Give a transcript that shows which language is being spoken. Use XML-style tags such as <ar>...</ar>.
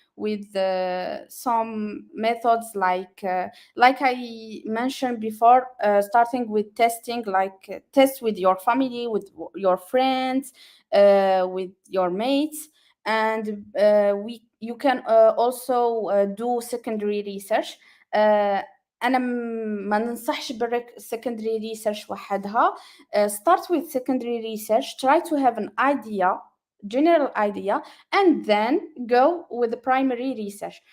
<en>with some methods like I mentioned before, starting with testing, like test with your family, with your friends, with your mates, and you can also do secondary research.</en> <ar>أنا ما ننصحش secondary research وحدها.</ar> <en>Start with secondary research, try to have an idea, general idea, and then go with the primary research.</en>